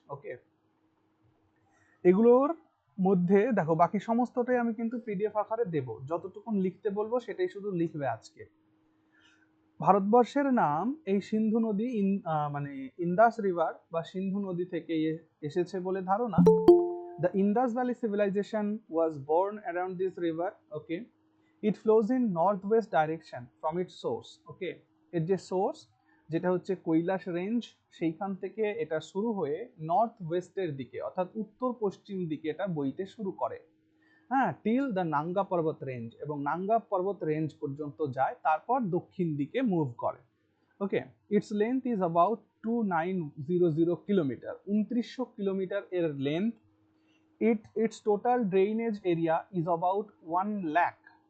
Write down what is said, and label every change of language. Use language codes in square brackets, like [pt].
[bn] ওকে, এগুলোর মধ্যে দেখো বাকি সমস্তটাই আমি কিন্তু পিডিএফ আকারে দেব, যতটুকুন লিখতে বলবো সেটাই শুধু লিখবে আজকে। ভারতবর্ষের নাম এই সিন্ধু নদী মানে ইন্দাস রিভার বা সিন্ধু নদী থেকে এসেছে বলে ধারণা। [en] The Indus Valley civilization was born around this river. Okay, it flows in northwest direction from its source. [bn] Okay, এর যে সোর্স, যেটা হচ্ছে কৈলাস রেঞ্জ, সেইখান থেকে এটা শুরু হয়ে নর্থ ওয়েস্টের দিকে অর্থাৎ উত্তর পশ্চিম দিকে এটা বইতে শুরু করে। হ্যাঁ, টিল দ্য নাঙ্গা পর্বত রেঞ্জ, এবং নাঙ্গা পর্বত রেঞ্জ পর্যন্ত যায়, তারপর দক্ষিণ দিকে মুভ করে। [en] okay, it's length is about 2900 kilometre, 2900 kilometre [bn] এর length. [en] Its total drainage area is about 1 lakh.